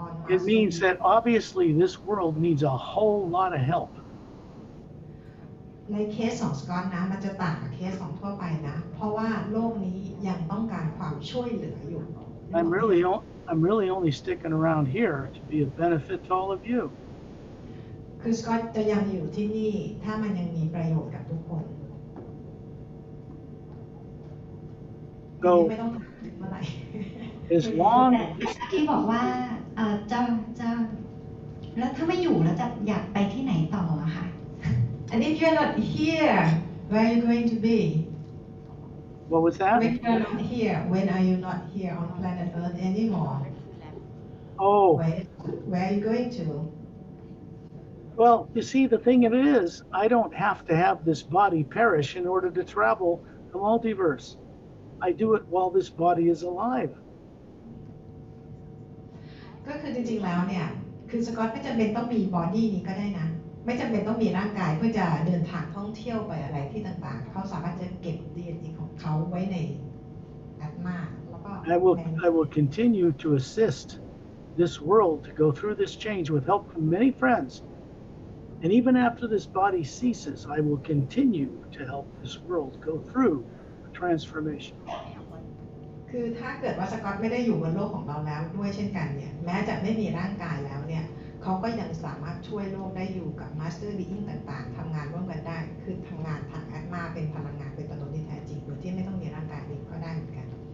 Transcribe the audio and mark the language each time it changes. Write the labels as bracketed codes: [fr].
[en] It means that obviously this world needs a whole lot of help. [th] ในเคสของสกอตนะมันจะต่างกับเคสของทั่วไปนะเพราะว่าโลกนี้ยังต้องการความช่วยเหลืออยู่ [en] I'm really only sticking around here to be a benefit to all of you. [th] คือสกอตจะยังอยู่ที่นี่ถ้ามันยังมีประโยชน์กับทุกคน [en] So [th] ไม่ต้องถามเมื่อไหร่ [en] as long [th] ที่บอกว่าจะแล้วถ้าไม่อยู่แล้วจะอยากไปที่ไหนต่ออะค่ะ [en] And if you're not here where are you going to be What was that? When you're not here when are you not here on planet Earth anymore Oh, where are you going to well, you see, the thing of it is, I don't have to have this body perish in order to travel the multiverse. I do it while this body is alive. [th] ก็คือจริงๆแล้วเนี่ยคือสกอตไม่จำเป็นต้องมีบอดี้นี้ก็ได้นะไม่จำเป็นต้องมีร่างกายเพื่อจะเดินทางท่องเที่ยวไปอะไรที่ต่างๆเขาสามารถจะเก็บ DNA ของเขาไว้ในแอตมาแล้วก็ [en] I will continue to assist this world to go through this change with help from many friends. And even after this body ceases, I will continue to help this world go through a transformation. [th] คือถ้าเกิดว่าสกอตไม่ได้อยู่บนโลกของเราแล้วด้วยเช่นกันเนี่ยแม้จะไม่มีร่างกายแล้วเนี่ยเขาก็ยังสามารถช่วยโลกได้อยู่กับมาสเตอร์บีอิงต่างๆทำงานร่วมกันได้คือทำงานทางแอตมาเป็นพลังงานเป็นตัวตนที่แท้จริงโดยที่ไม่ต้องมีร่างกายนี้ก็ได้เหมือนกัน